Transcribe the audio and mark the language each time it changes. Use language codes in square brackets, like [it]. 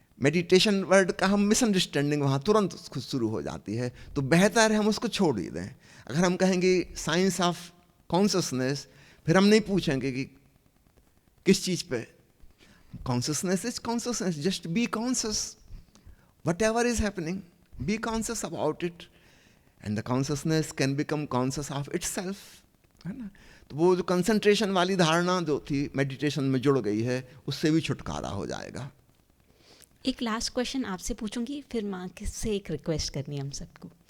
[hi] Meditation word का हम misunderstanding वहाँ तुरंत खुद शुरू हो जाती है। तो बेहतर है हम उसको छोड़ ही दें। अगर हम कहेंगे साइंस ऑफ कॉन्शसनेस, फिर हम नहीं पूछेंगे कि किस चीज़ पे। [en] Consciousness is consciousness, just be conscious. whatever is happening, be conscious about it, and the consciousness can become conscious of itself, [hi] है ना। तो वो जो कंसंट्रेशन वाली धारणा जो थी मेडिटेशन में जुड़ गई है, उससे भी छुटकारा हो जाएगा। एक लास्ट क्वेश्चन आपसे पूछूंगी, फिर माँ से एक रिक्वेस्ट करनी है हम सबको।